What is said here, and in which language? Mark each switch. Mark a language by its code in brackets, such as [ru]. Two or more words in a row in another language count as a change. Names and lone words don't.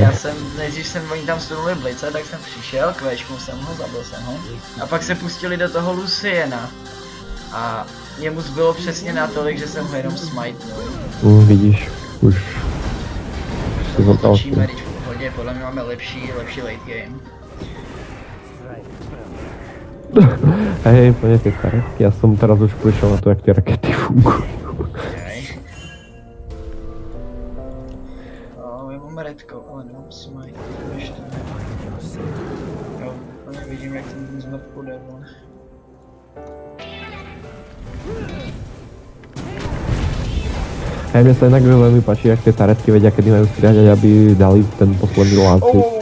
[cs] Já jsem, nejdřív jsem, oni tam stunuli Blice, tak jsem přišel, kvéčknul jsem ho, zabil jsem ho. A pak se pustili do toho Luciena. A jemu zbylo přesně natolik, že jsem ho jenom smajtnul. Vidíš, už si zotal si. Točíme, když v pohodě, podle mě máme lepší late game. [sk] Hej, plne tie taretky, ja som teraz už prišiel na to, jak tie rakety fungujú. Okay. [cs] Já mám redko, ale nemám smite, ještě ne. Jo, úplně vidím, jak ten zmet půjde, vole. [sk] Hej, mne sa inak veľmi páči, jak tie taretky vedia, kedy majú strieľať, aby dali ten posledný láncik.